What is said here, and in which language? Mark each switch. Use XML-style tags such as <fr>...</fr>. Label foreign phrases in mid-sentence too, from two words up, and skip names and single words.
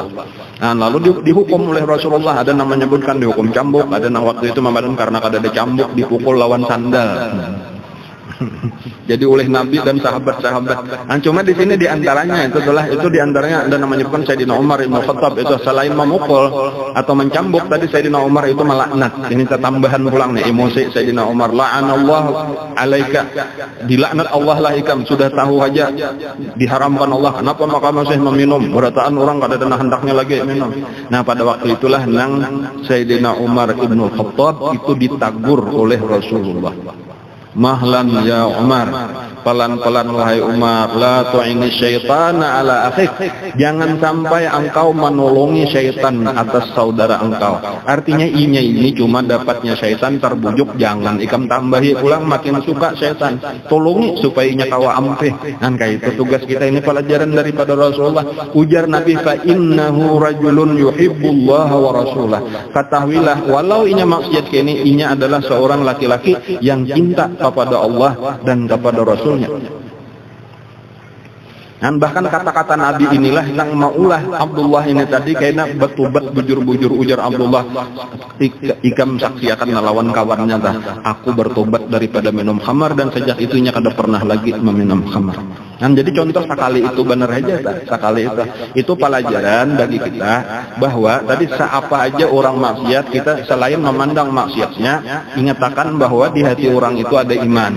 <bjn>Lalu dihukum oleh Rasulullah, ada yang menyebutkan dihukum cambuk, ada yang waktu itu Ramadan karena kada ada cambuk dipukul lawan sandal.</bjn> <id>Jadi oleh Nabi dan sahabat-sahabat. Cuma di sini diantaranya itu diantaranya ada namanya bukan Sayyidina Umar Ibn Khattab, itu selain memukul atau mencambuk tadi Sayyidina Umar itu melaknat.</id> <bjn>Ini tambahan pulang nih emosi Sayyidina Umar,</bjn> <ar>la'anallah alaika,</ar> <bjn>dilaknat Allah lah ikam, sudah tahu aja diharamkan Allah, kenapa maka masih meminum, berataan orang kada ada hendaknya lagi minum. Pada waktu itulah nang Sayyidina Umar Ibn Khattab itu ditagur oleh Rasulullah.</bjn> <ar>Mahlan ya Umar,</ar> <id>pelan-pelan wahai Umar,</id> <ar>la tu'ini syaitana ala akhik.</ar> <id>Jangan sampai engkau menolongi syaitan atas saudara engkau.</id> <bjn>Artinya ini cuma dapatnya syaitan terbujuk, jangan ikam tambahi ulang makin suka syaitan. Tolongi supaya inya kawa ampeh. Dan kayak itu tugas kita, ini pelajaran daripada Rasulullah. Ujar Nabi,</bjn> <ar>fa innahu rajulun yuhibbullaha wa rasulah.</ar> <bjn>Ketahuilah walau inya maksiat kini, inya adalah seorang laki-laki yang cinta kepada Allah dan kepada Rasulnya. Dan bahkan kata-kata Nabi inilah yang maulah Abdullah ini tadi kayaknya betubat bujur-bujur. Ujar Abdullah, ikam saksi akan melawan kawannya dah. Aku bertobat daripada minum khamar dan sejak itunya kada pernah lagi meminum khamar. Dan jadi contoh sekali itu benar aja tak? Sekali itu pelajaran bagi kita bahwa tadi seapa aja orang maksiat, kita selain memandang maksiatnya, ingatakan bahwa di hati orang itu ada iman.</bjn>